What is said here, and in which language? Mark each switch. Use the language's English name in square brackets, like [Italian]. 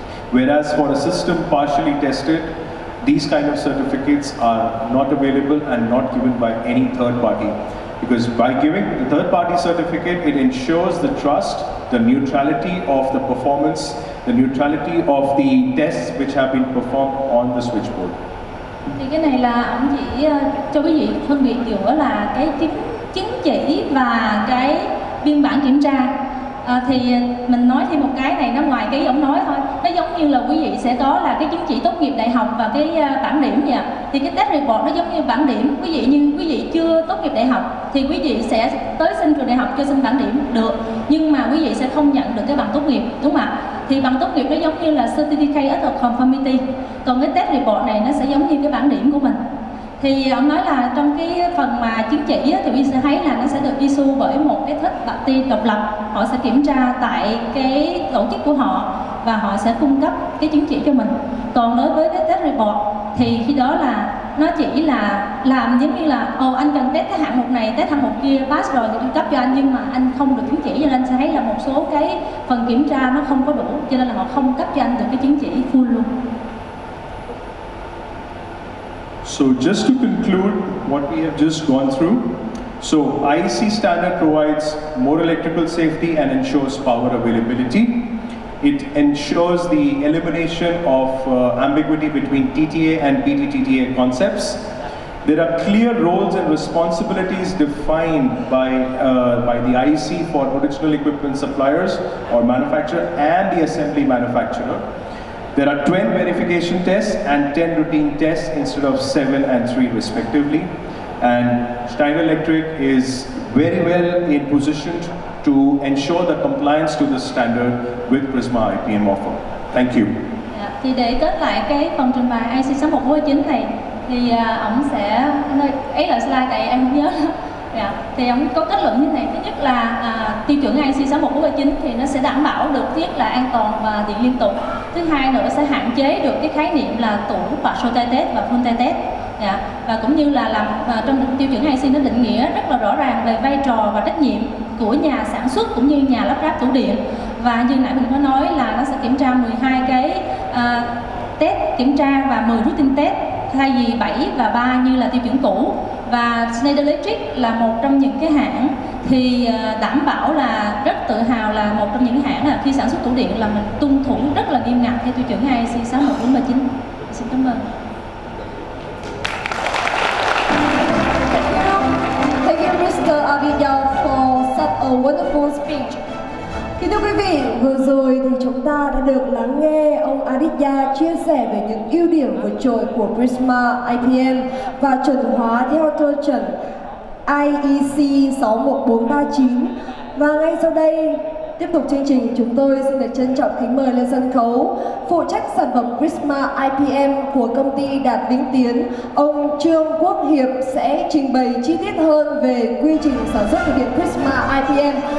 [English] Whereas for a system partially tested, these kind of certificates are not available and not given by any third party. Because by giving the third party certificate, it ensures the trust, the neutrality of the performance, the neutrality of the tests which have been performed on the switchboard. [Vietnamese] Thì cái này là ông chỉ cho quý vị phân biệt giữa là cái chứng chỉ và cái biên bản kiểm tra. Thì mình nói thêm một cái này, nó ngoài cái ông nói thôi, nó giống như là quý vị sẽ có là cái chứng chỉ tốt nghiệp đại học và cái bảng điểm vậy. Thì cái test report nó giống như bảng điểm. Quý vị chưa tốt nghiệp đại học thì quý vị sẽ tới xin trường đại học cho xin bảng điểm được, nhưng mà quý vị sẽ không nhận được cái bằng tốt nghiệp, đúng không ạ? Thì bằng tốt nghiệp nó giống như là [English] certificate of conformity, [Vietnamese] còn cái test report này nó sẽ giống như cái bảng điểm của mình. Thì ông nói là trong cái phần mà chứng chỉ thì quý vị sẽ thấy là nó sẽ được issue bởi một cái [English] third party [Vietnamese] độc lập. Họ sẽ kiểm tra tại cái tổ chức của họ và họ sẽ cung cấp cái chứng chỉ cho mình. Còn đối với cái test report thì khi đó là nó chỉ là làm giống như là anh cần test cái hạng mục này, test hạng mục kia, pass rồi thì tôi cấp cho anh, nhưng mà anh không được chứng chỉ, cho nên sẽ thấy là một số cái phần kiểm tra nó không có đủ, cho nên là họ không cấp cho anh được cái chứng chỉ full luôn. [English] So just to conclude what we have just gone through, so IEC standard provides more electrical safety and ensures power availability. It ensures the elimination of ambiguity between TTA and PTTTA concepts. There are clear roles and responsibilities defined by the IEC for original equipment suppliers or manufacturer and the assembly manufacturer. There are 12 verification tests and 10 routine tests instead of 7 and 3 respectively. And Schneider Electric is very well in position to ensure the compliance to the standard with Prisma iPM offer. Thank you. [Vietnamese] Thì để kết lại cái phần trình bày IC61439 này thì ổng sẽ ấy là slide tại em không nhớ. Thì ổng có kết luận như này. Thứ nhất là tiêu chuẩn IC61439 thì nó sẽ đảm bảo được thứ nhất là an toàn và điện liên tục. Thứ hai nữa sẽ hạn chế được cái khái niệm là tủ [English] partial tie test [Vietnamese] và [English] full tie test. [Vietnamese] Và cũng như là làm trong tiêu chuẩn IC nó định nghĩa rất là rõ ràng về vai trò và trách nhiệm của nhà sản xuất cũng như nhà lắp ráp tủ điện. Và như nãy mình có nói là nó sẽ kiểm tra 12 cái test kiểm tra và 10 [English] routine test [Vietnamese] thay vì 7 và 3 như là tiêu chuẩn cũ. Và Schneider Electric là một trong những cái hãng thì đảm bảo là rất tự hào là một trong những hãng là khi sản xuất tủ điện là mình tuân thủ rất là nghiêm ngặt theo tiêu chuẩn IC61439. Xin cảm ơn. [English] Thank you, Mr. Abhinav, for such a wonderful speech. [Vietnamese] Kính thưa quý vị, vừa rồi thì chúng ta đã được lắng nghe ông Aditya chia sẻ về những ưu điểm vượt trội của Prisma iPM và chuẩn hóa theo tiêu chuẩn IEC 61439. Và ngay sau đây, tiếp tục chương trình, chúng tôi xin được trân trọng kính mời lên sân khấu phụ trách sản phẩm Prisma iPM của công ty Đạt Vĩnh Tiến, ông Trương Quốc Hiệp sẽ trình bày chi tiết hơn về quy trình sản xuất thực hiện Prisma iPM.